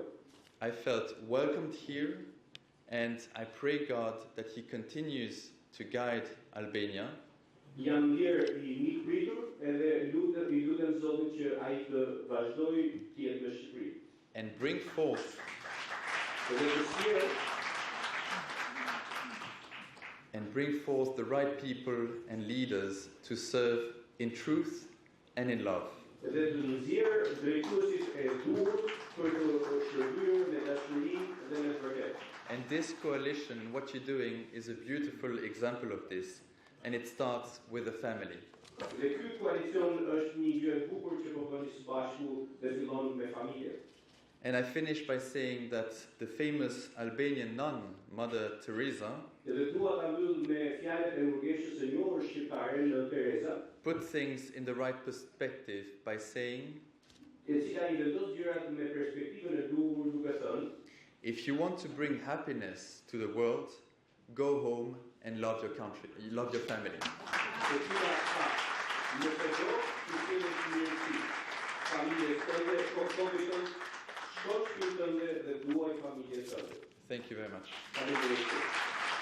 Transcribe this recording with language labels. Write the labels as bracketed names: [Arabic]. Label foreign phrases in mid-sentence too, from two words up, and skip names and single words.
[English] I felt welcomed here, and I pray God that He continues to guide Albania. [Albanian] Jam ndjer I mikpritur edhe lutem Zotin që ai të vazhdojë të jetë në Shqipëri. [English] And bring forth the right people and leaders to serve in truth and in love. [Albanian] Dhe të nxjerr drejtuesit e duhur për të shërbyer me dashuri dhe me vërtet. [English] And this coalition, what you're doing, is a beautiful example of this, and it starts with the family. [Albanian] Dhe ky koalicion është një gjë e bukur që po bëni së bashku dhe fillon me familje. [English] And I finish by saying that the famous Albanian nun, Mother Teresa, [Albanian] Dhe dua ta mbyll me fjalët e nurgeshës së njohur shqiptare Nën Teresa, [English] put things in the right perspective by saying, [Albanian] e cila I vendos gjërat me perspektivën e duhur duke thënë, [English] if you want to bring happiness to the world, go home and love your country, love your family. [Albanian] e cila tha, nëse do të keni mirësi, familjes tënde, kombit tënd, shoqërinë tënde dhe duaj familjes tënde. [English] Thank you very much. [Albanian] Faleminderit.